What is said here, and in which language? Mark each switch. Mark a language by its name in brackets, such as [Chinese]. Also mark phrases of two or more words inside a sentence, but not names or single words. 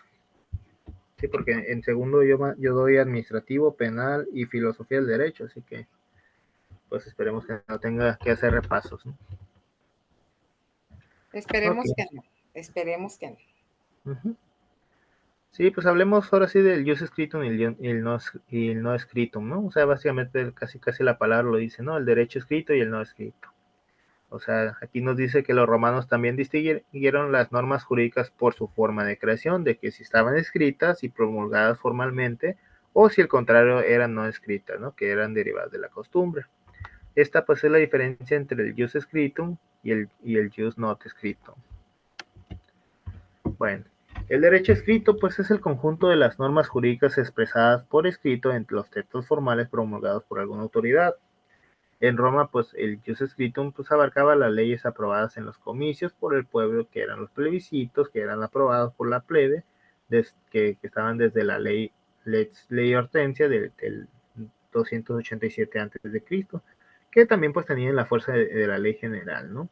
[Spanish] Sí, porque en segundo yo doy administrativo, penal y filosofía del derecho, así que pues esperemos que no tenga que hacer repasos, ¿no? Esperemos Ok. que no. Esperemos que no. Uh-huh. Sí, pues hablemos ahora sí del [Latin] jus scriptum [Spanish] y el no scriptum, ¿no? O sea, básicamente casi la palabra lo dice, ¿no? El derecho escrito y el no escrito. O sea, aquí nos dice que los romanos también distinguieron las normas jurídicas por su forma de creación, de que si estaban escritas y promulgadas formalmente, o si el contrario eran no escritas, ¿no? Que eran derivadas de la costumbre. Esta pues es la diferencia entre el [Latin] jus scriptum [Spanish] y el [Latin] jus not scriptum. [Spanish] Bueno, el derecho escrito pues es el conjunto de las normas jurídicas expresadas por escrito entre los textos formales promulgados por alguna autoridad. En Roma, pues el [Latin] jus scriptum [Spanish] pues abarcaba las leyes aprobadas en los comicios por el pueblo, que eran los plebiscitos, que eran aprobados por la plebe, que estaban desde la ley Hortensia del 287 a.C., que también pues tenían la fuerza de la ley general, ¿no?